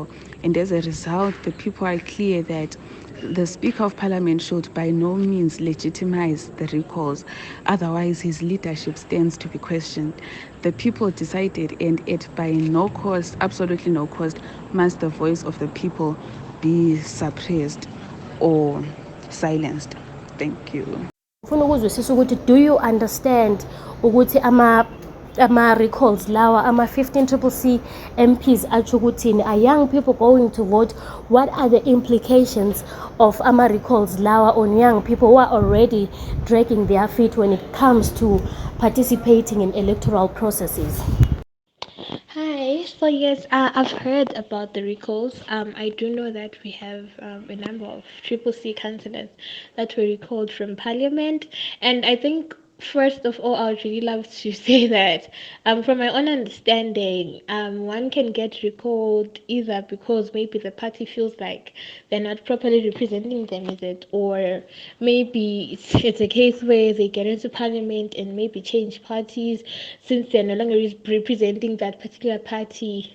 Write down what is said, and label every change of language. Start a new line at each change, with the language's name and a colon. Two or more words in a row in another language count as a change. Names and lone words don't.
English: And as a result, the people are clear that the Speaker of Parliament should by no means legitimize the recalls. Otherwise, his leadership stands to be questioned. The people decided, and at by no cost, absolutely no cost, must the voice of the people be suppressed or silenced. Thank you.
Zulu: Ufuna ukuzwisisa ukuthi
English: do you understand
Zulu: ukuthi ama-recalls lawa ama-15 CCC MPs atsho ukuthini?
English: Are young people going to vote? What are the implications of
Zulu: ama-recalls lawa
English: on young people who are already dragging their feet when it comes to participating in electoral processes? Hi, so yes, I've heard about the recalls. I do know that we have a number of CCC councillors that were recalled from Parliament, and I think first of all, I would really love to say that from my own understanding, one can get recalled either because maybe the party feels like they're not properly representing them, is it, or maybe it's a case where they get into Parliament and maybe change parties since they're no longer representing that particular party.